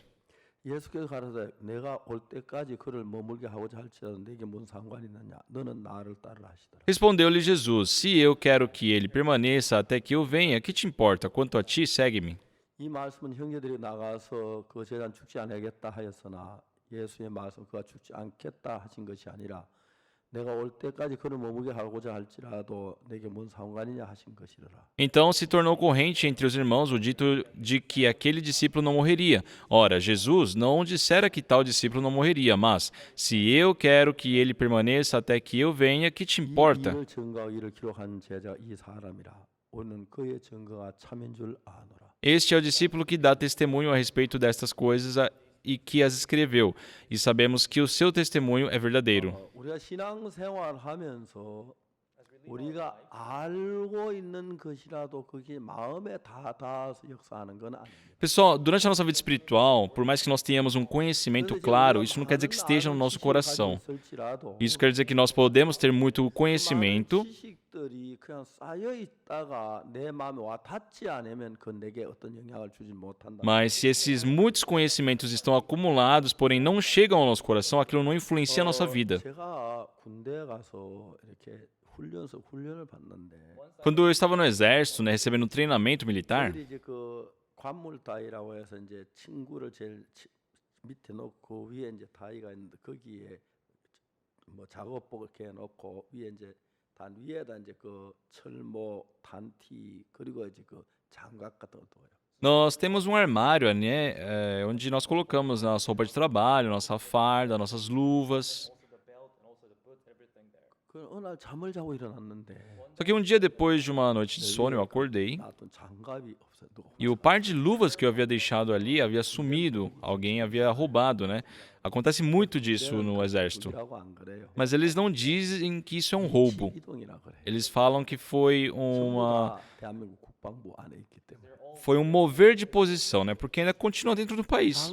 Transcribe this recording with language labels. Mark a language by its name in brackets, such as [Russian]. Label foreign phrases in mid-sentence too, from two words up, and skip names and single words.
[Korean] 예수께서 가라사대 내가 올 때까지 그를 머물게 하고자 할지라도 내게 무슨 상관이 있느냐 너는 나를 따르라 하시더라. [Portuguese] Respondeu-lhe Jesus: Se eu quero que ele permaneça até que eu venha, que te importa? Quanto a ti, segue-me. [Korean] 이 말씀은 형제들이 나가서 그 제단 죽지 않겠다 하였으나 예수의 말씀 그가 죽지 않겠다 하신 것이 아니라 내가 올 때까지 그를 머물게 하고자 할지라도 내게 뭔 상관이냐 하신 것이라. [Portuguese] Então se tornou corrente entre os irmãos o dito de que aquele discípulo não morreria. Ora, Jesus não dissera que tal discípulo não morreria, mas se eu quero que ele permaneça até que eu venha, que te [Korean] 이 [Portuguese] importa? [Korean] 일을 증거하고 이를 기록한 제자 이 사람이라. 오늘 그의 증거가 참인 줄 아노라. [Portuguese] Este é o discípulo que dá testemunho a respeito destas coisas e que as escreveu, e sabemos que o seu testemunho é verdadeiro. [Korean] 우리가 신앙생활하면서 우리가 알고 있는 것이라도 그게 마음에 다 닿아서 역사하는 건 아닙니다. [Portuguese] Pessoal, durante a nossa vida espiritual, por mais que nós tenhamos um conhecimento claro, isso não quer dizer que esteja no nosso coração. Isso quer dizer que nós podemos ter muito conhecimento, [Korean] 지식들이 그냥 쌓여 있다가 내 마음에 와 닿지 않으면 그 내게 어떤 영향을 주지 못한다. [Portuguese] mas se esses muitos conhecimentos estão acumulados, porém não chegam ao nosso coração, aquilo não influencia a nossa vida. [Korean] 제가 군대에 가서 이렇게 훈련을 받는데 [Portuguese] Quando eu estava no exército, recebendo um treinamento militar, [Korean] 저희들이 이제 그 관물 다이라고 해서 이제 친구를 제일 밑에 놓고 위에 이제 다이가 있는데 거기에 뭐 작업복 이렇게 놓고 위에 이제 단 위에다 이제 그 철모 단티 그리고 이제 그 장갑 같은 거 둬요. [Portuguese] Nós temos um armário, né, onde nós colocamos nossa roupa de trabalho, nossa farda, nossas luvas. [Korean] 그 어느 날 잠을 자고 일어났는데 [Portuguese] Só que um dia depois de uma noite de [Korean] 내 [Portuguese] sono, eu [Korean] 위에 [Portuguese] acordei [Korean] 놔둔 장갑이 없어요. 누가 [Portuguese] e o par de luvas que eu havia deixado ali havia sumido. Alguém havia roubado, né? Acontece muito disso [Korean] 그때는 [Portuguese] no exército. [Korean] 갑툭이라고 안 그래요. [Portuguese] Mas eles não dizem que isso é um roubo. [Korean] 이동이라 그래. [Portuguese] Eles falam que foi [Korean] 전부 다 대한민국 국방부 안에 있기 때문에. [Portuguese] foi um mover de posição, né? Porque ainda continua dentro do país.